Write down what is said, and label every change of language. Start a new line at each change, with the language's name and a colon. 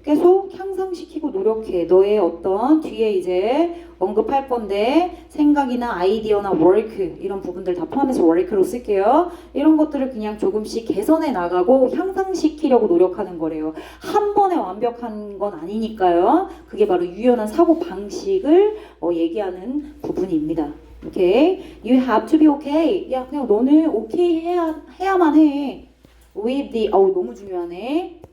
Korean: 계속 향상시키고 노력해. 너의 어떤 뒤에 이제 언급할 건데 생각이나 아이디어나 work 이런 부분들 다 포함해서 work로 쓸게요. 이런 것들을 그냥 조금씩 개선해 나가고 향상시키려고 노력하는 거래요. 한 번에 완벽한 건 아니니까요. 그게 바로 유연한 사고 방식을 얘기하는 부분입니다.
English: 오케이, you have to be okay.
Korean: 야, 그냥 너는 오케이 해야만 해. with the 너무 중요하네.